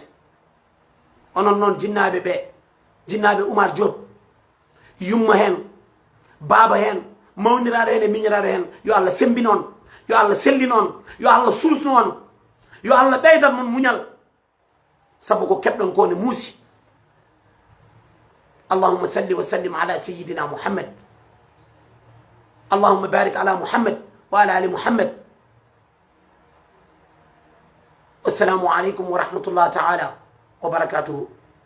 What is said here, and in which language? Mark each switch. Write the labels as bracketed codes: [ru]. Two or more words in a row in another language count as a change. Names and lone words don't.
[ff] Onon non jinnaɓe ɓe jinnaɓe Oumar Diop yumma hen baba hen mawniraɗo hen e miñiraɗo hen yo Allah sembi noon yo Allah selli noon yo Allah suusno on yo Allah ɓeydan mon muñal sabu ko keɓɗon ko ne muusi. [ar] اللهم صل وسلم على سيدنا محمد اللهم بارك على محمد وعلى آل محمد. والسلام عليكم ورحمة الله تعالى وبركاته.